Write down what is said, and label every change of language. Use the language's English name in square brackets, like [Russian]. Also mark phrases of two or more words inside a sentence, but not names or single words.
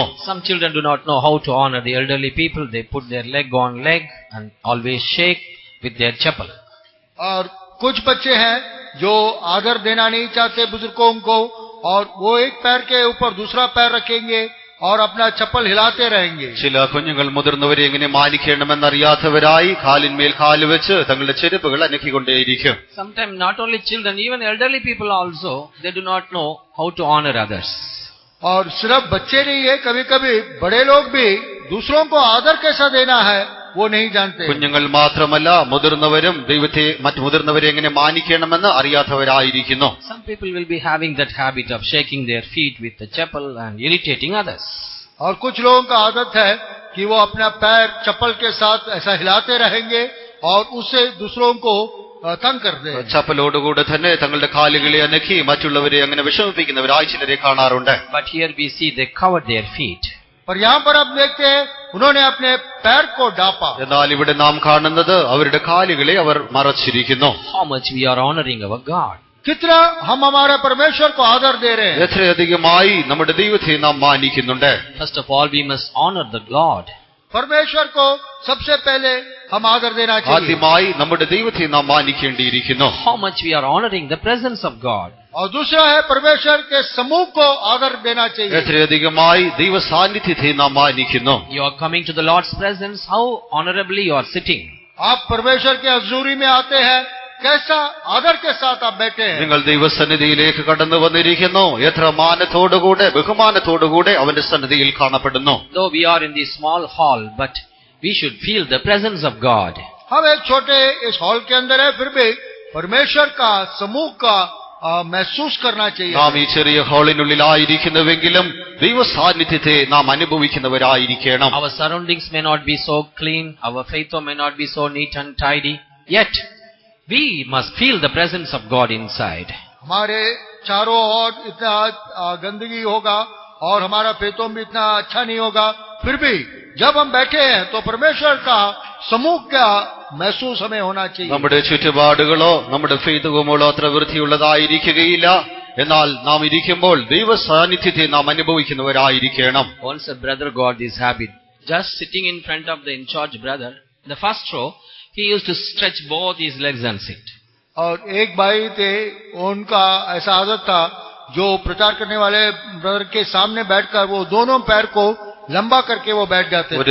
[English] Some children do not know how to honor the elderly people. They put their leg on leg and always shake with their chappal. [Hindi] और कुछ बच्चे हैं जो आदर देना नहीं चाहते बुजुर्गों को और वो एक पैर के ऊपर दूसरा पैर रखेंगे और अपना चप्पल हिलाते रहेंगे. [Malayalam] ചില കുഞ്ഞുങ്ങൾ മുതിർന്നവരെ എങ്ങനെ മാനിക്കണമെന്നറിയാത്തവരായി കാലിന്മേൽ കാല് വെച്ച് തങ്ങളുടെ ചെരുപ്പുകൾ അനക്കിക്കൊണ്ടേയിരിക്കും. [English] Sometimes not only children, even elderly people also, they do not know how to honor others. [Hindi] और सिर्फ बच्चे नहीं है, कभी कभी बड़े लोग भी दूसरों को आदर कैसा देना है वो नहीं जानते. [Malayalam] കുഞ്ഞുങ്ങൾ മാത്രമല്ല മുതിർന്നവരും ദൈവത്തെ മറ്റു മുതിർന്നവരെ എങ്ങനെ മാനിക്കണമെന്ന് അറിയാത്തവരായിരിക്കുന്നു. [English] Some people will be having that habit of shaking their feet with the chappal and irritating others. [Hindi] और कुछ लोगों का आदत है कि वो अपना पैर चप्पल के साथ ऐसा हिलाते रहेंगे और उससे दूसरों को तंग करते हैं. [Malayalam] ചപ്പലോടുകൂടെ തന്നെ തങ്ങളുടെ കാലുകളെ അനക്കി മറ്റുള്ളവരെ അങ്ങനെ വിഷമിപ്പിക്കുന്നവരായി ചിലരെ കാണാറുണ്ട്. [English] But here we see they covered their feet. [Hindi] पर यहाँ पर आप देखते हैं उन्होंने अपने पैर को ढांपा. [Malayalam] എന്നാൽ ഇവിടെ നാം കാണുന്നത് അവരുടെ കാലുകളെ അവർ മറച്ചിരിക്കുന്നു. [English] How much we are honoring our God. [Hindi] कितना हम हमारे परमेश्वर को आदर दे रहे हैं. [Malayalam] എത്രയധികമായി നമ്മുടെ ദൈവത്തെ നാം മാനിക്കുന്നുണ്ട്. [English] First of all, we must honor the Lord. [Hindi] परमेश्वर को सबसे पहले हम आदर देना चाहिए. [Malayalam] ആദ്യമായി നമ്മുടെ ദൈവത്തെ നാം മാനിക്കേണ്ടിയിരിക്കുന്നു. [English] How much we are honoring the presence of God. [Hindi] और दूसरा है परमेश्वर के समूह को आदर देना चाहिए. [Malayalam] എത്രയധികമായി ദൈവ സാന്നിധ്യത്തെ നാം മാനിക്കുന്നു. [English] You are coming to the Lord's presence, how honorably you are sitting. [Hindi] आप परमेश्वर के हजूरी में आते हैं, कैसा आदर के साथ आप बैठे हैं. [Malayalam] നിങ്ങൾ ദൈവസന്നിധിയിലേക്ക് കടന്നു വന്നിരിക്കുന്നു, എത്ര മാനത്തോടുകൂടെ ബഹുമാനത്തോടുകൂടെ അവന്റെ സന്നിധിയിൽ കാണപ്പെടുന്നു. [English] Though we are in the small hall, but we should feel the presence of God. [Hindi] हम एक छोटे इस हॉल के अंदर है, फिर भी परमेश्वर का समूह का महसूस करना चाहिए. [Malayalam] നാം ഈ ചെറിയ ഹാളിനുള്ളിലായിരിക്കുന്നുവെങ്കിലും ദൈവ സാന്നിധ്യത്തെ നാം അനുഭവിക്കുന്നവരായിരിക്കണം. [English] Our surroundings may not be so clean, our faith may not be so neat and tidy, yet we must feel the presence of God inside. [Hindi] हमारे चारों ओर इतना गंदगी होगा और हमारा फेतों भी इतना अच्छा नहीं होगा, फिर भी जब हम बैठे हैं तो परमेश्वर का समूह का महसूस हमें होना चाहिए. [Malayalam] നമ്മുടെ ചുറ്റുപാടുകളോ നമ്മുടെ ഫെയ്ത്തുമോ അത്ര വൃത്തിയുള്ളതായിരിക്കുകയില്ല. എന്നാൽ നാം ഇരിക്കുമ്പോൾ ദൈവ സാന്നിധ്യത്തെ നാം അനുഭവിക്കുന്നവരായിരിക്കണം. [English] Once a brother got this habit, just sitting in front of the in charge brother, in the first row, he used to stretch both his legs and sit. [Hindi] और एक भाई थे, उनका ऐसा आदत था, जो प्रचार करने वाले ब्रदर के सामने बैठकर वो दोनों पैर को लंबा करके वो बैठ जाते थे.